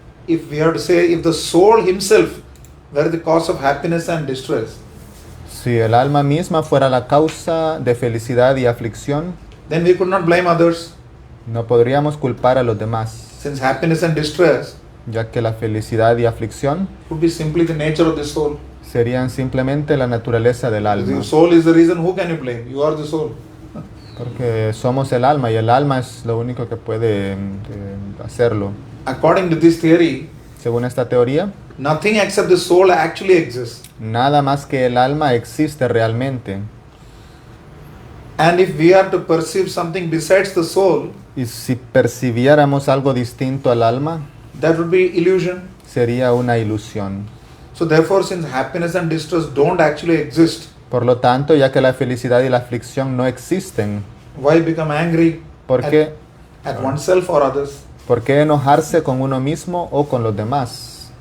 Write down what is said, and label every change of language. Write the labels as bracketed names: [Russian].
[English] If we have to say, if the soul himself were the cause of happiness and distress, [Spanish] Si el alma misma fuera la causa de felicidad y aflicción, [English] then we could not blame others, [Spanish] no podríamos culpar a los demás, [English] since happiness and distress [Spanish] ya que la felicidad y aflicción [English] would be simply the nature of the soul. [Spanish] serían simplemente la naturaleza del [English] If [Spanish] alma, [English] the soul is the reason, who can you blame? You are the soul. [Spanish] porque somos el alma y el alma es lo único que puede hacerlo. [English] According to this theory, [Spanish] Según esta teoría, [English] nothing except the soul actually exists. [Spanish] nada más que el alma existe realmente. [English] And if we are to perceive something besides the soul, [Spanish] Y si percibiéramos algo distinto al alma, [English] that would be illusion. [Spanish] sería una ilusión. [English] So therefore, since happiness and distress don't actually exist, [Spanish] Por lo tanto, ya que la felicidad y la aflicción no existen, [English] why become angry [Spanish] ¿por qué, [English] at oneself or others? [Spanish] ¿por qué enojarse con uno mismo o con los demás?